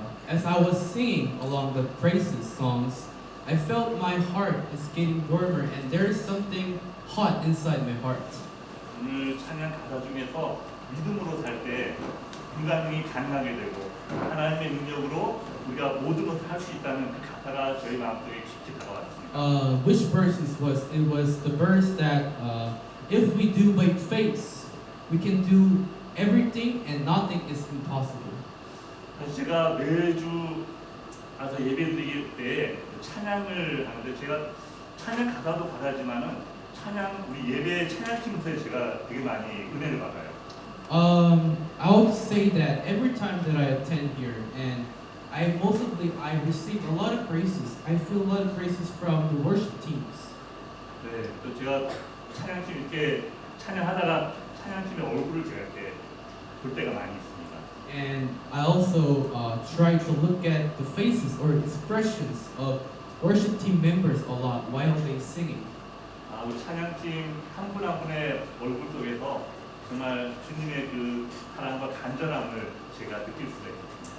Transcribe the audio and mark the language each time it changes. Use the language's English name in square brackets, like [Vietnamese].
[English] As I was singing along the praises songs, I felt my heart is getting warmer and there is something hot inside my heart. [Korean] 오늘 찬양 가사 중에서 믿음으로 살 때 불가능이 가능하게 되고 하나님의 능력으로 우리가 모든 것을 할 수 있다는 그 가사가 저희 마음속에 깊이 다가왔습니다. [English] Which verse was? It was the verse that if we do by faith, we can do everything and nothing is impossible. [Korean] 사실 제가 매주 가서 예배드리기 때 찬양을 하는데 제가 찬양 가사도 가사지만은 찬양 우리 예배 찬양팀에서 제가 되게 많이 은혜를 받아요. [English] I would say that every time that I attend here, and I receive a lot of praises. I feel a lot of praises from the worship teams. [Korean] 네, 또 제가 찬양팀 이렇게 찬양하다가 찬양팀의 얼굴을 제가 이렇게 볼 때가 많이 있습니다. [English] And I also try to look at the faces or expressions of worship team members a lot while they singing. [Korean] 아, 우리 찬양팀 한 분 한 분의 얼굴 속에서 정말 주님의 그 사랑과 간절함을 제가 느낄 수가 있어요.